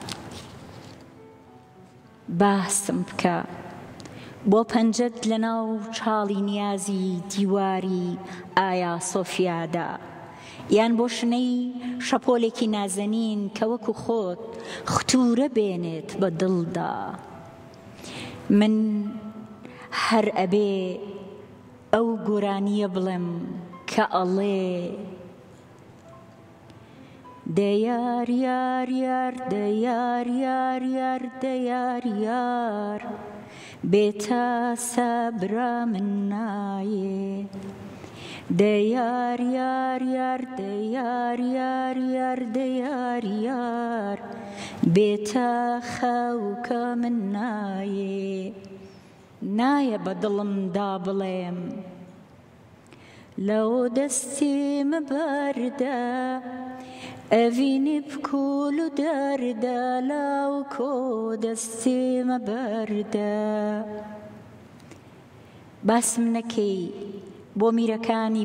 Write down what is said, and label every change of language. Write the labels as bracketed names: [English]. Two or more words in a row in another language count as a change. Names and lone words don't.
[Central Kurdish] باسم بکە بۆ پەنجەت لە ناو چاڵی نیازی دیواری ئایا سۆفیادا یان بۆ شنەی شەپۆلێکی نازەنین کە وەکو خۆت ختورە بێنێت بە دڵدا من هەر ئەبێ ئەو گۆرانیە بڵێم کە ئەڵێ دەیار یار یار دەیار یار یار دەیار یار بێتە سەبرا من نایێ دەیار یار یار دەیار یار یار دەیار یار بێتە خەوکە من نایێ نایە بە دڵمدا بڵێم لەو دەستی مەبەردە ئەڤینی بکوول و دەردە لاو کۆ دەستی مەبەردە باسم نەکەی بۆ میرەکانی